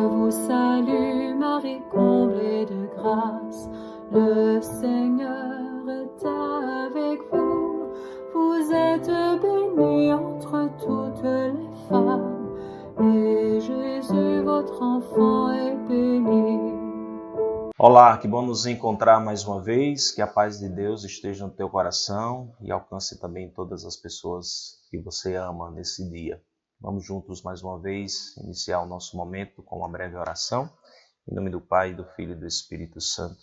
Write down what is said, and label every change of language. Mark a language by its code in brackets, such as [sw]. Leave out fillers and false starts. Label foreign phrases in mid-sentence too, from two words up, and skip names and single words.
[fr] salue Marie, comblée de grâce, le Seigneur est avec vous. Vous êtes bénie entre toutes les femmes, et Jésus, votre enfant, est béni. [pt] Olá, que bom nos encontrar mais uma vez, que a paz de Deus esteja no teu coração e alcance também todas as pessoas que você ama nesse dia. Vamos juntos mais uma vez iniciar o nosso momento com uma breve oração, em nome do Pai, do Filho e do Espírito Santo.